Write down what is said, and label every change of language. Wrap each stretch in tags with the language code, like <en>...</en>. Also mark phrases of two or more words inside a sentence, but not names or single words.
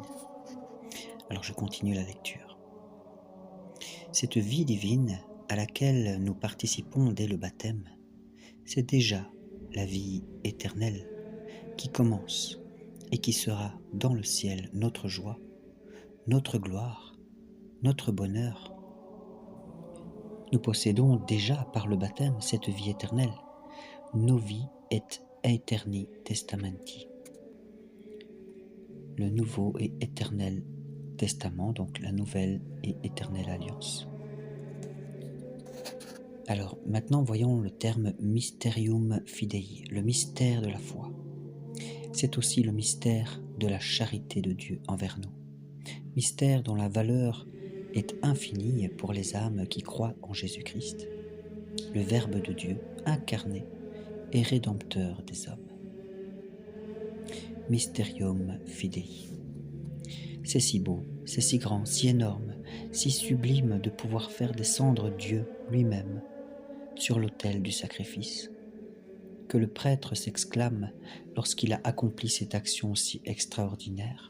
<fr>Alors je continue la lecture. Cette vie divine à laquelle nous participons dès le baptême, c'est déjà la vie éternelle qui commence et qui sera dans le ciel notre joie, notre gloire, notre bonheur. Nous possédons déjà par le baptême cette vie éternelle.</fr> <la>Novi et aeterni testamenti.</la> <fr>Le nouveau et éternel testament, donc la nouvelle et éternelle alliance. Alors maintenant voyons le terme</fr> <la>mysterium fidei,</la> <fr>le mystère de la foi. C'est aussi le mystère de la charité de Dieu envers nous. Mystère dont la valeur est infinie pour les âmes qui croient en Jésus-Christ, le Verbe de Dieu incarné et rédempteur des hommes.</fr> <la>Mysterium fidei.</la> <fr>C'est si beau, c'est si grand, si énorme, si sublime de pouvoir faire descendre Dieu lui-même sur l'autel du sacrifice, que le prêtre s'exclame lorsqu'il a accompli cette action si extraordinaire.</fr>